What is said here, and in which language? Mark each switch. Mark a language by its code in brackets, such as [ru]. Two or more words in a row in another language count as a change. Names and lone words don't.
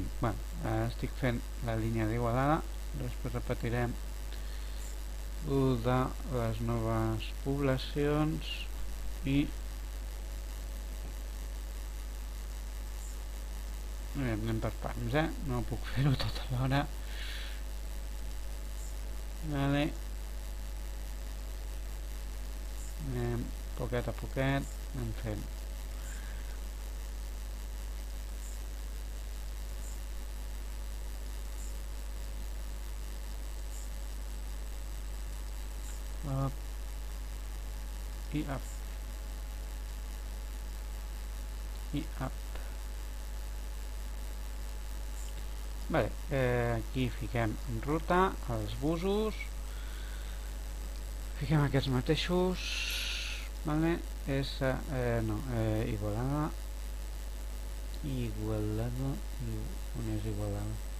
[ca] Estic fent la línia d'Igualada, després repetirem el de les noves poblacions i anem per parts, no puc fer-ho tot alhora. Vale. Anem poquet a poquet, anem fent. [en] Up i up i up. [ca] Vale, aquí fiquem en ruta els busos, fiquem aquests mateixos, vale, Igualada, on és Igualada?